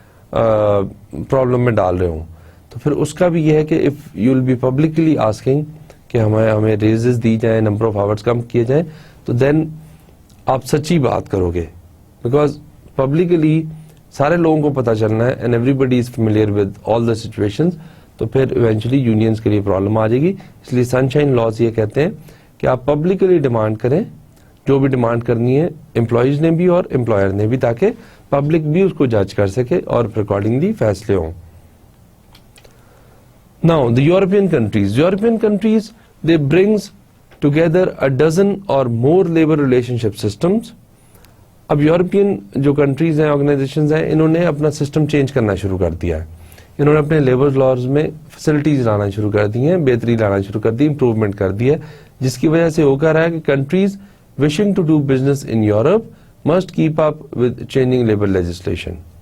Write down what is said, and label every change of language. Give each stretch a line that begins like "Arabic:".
Urdu: Problem میں ڈال رہے ہوں, تو پھر اس کا بھی یہ ہے کہ
English: if you will be publicly asking
Urdu: کہ ہمیں ریزز دی جائیں, نمبر آف آورس کم کیے جائیں, تو دین آپ سچی بات کرو گے, بیکاز پبلکلی سارے لوگوں کو پتہ چلنا ہے
English: and everybody is familiar with all the situations,
Urdu: تو پھر ایونچولی یونینز کے لیے پرابلم آ جائے گی. اس لیے سنشائن لاز یہ کہتے ہیں کہ آپ پبلکلی ڈیمانڈ کریں جو بھی ڈیمانڈ کرنی ہے, امپلائیز نے بھی اور امپلائر نے بھی, تاکہ پبلک بھی اس کو جج کر سکے اور اکارڈنگلی فیصلے ہوں.
English: Now the European countries they brings together a dozen or more labor relationship systems.
Urdu: اب یورپین جو کنٹریز ہیں, آرگنائزیشنز ہیں, انہوں نے اپنا سسٹم چینج کرنا شروع کر دیا ہے. انہوں نے اپنے لیبر لاز میں فیسلٹیز لانا شروع کر دی ہیں, بہتری لانا شروع کر دی, امپروومنٹ کر دی ہے, جس کی وجہ سے ہو کر رہا ہے کہ countries
English: wishing to do business in Europe must keep up with changing labor legislation.